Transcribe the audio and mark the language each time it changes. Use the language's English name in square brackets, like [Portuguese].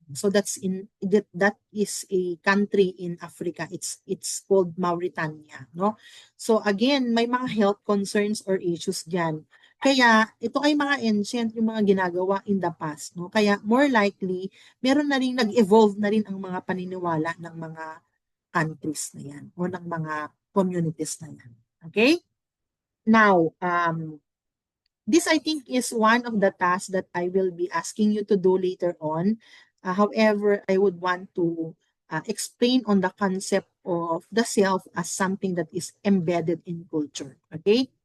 [English] So that is a country in Africa. It's called Mauritania, no? [Filipino] So again, may mga [English] health concerns or issues [Filipino] diyan. Kaya ito ay mga ancient yung mga ginagawa [English] in the past, [Filipino] no? Kaya more likely meron na rin nag-evolve na rin ang mga paniniwala ng mga countries na yan o ng mga communities na yan. [English] Okay? Now, this I think is one of the tasks that I will be asking you to do later on. However, I would want to explain on the concept of the self as something that is embedded in culture. Okay?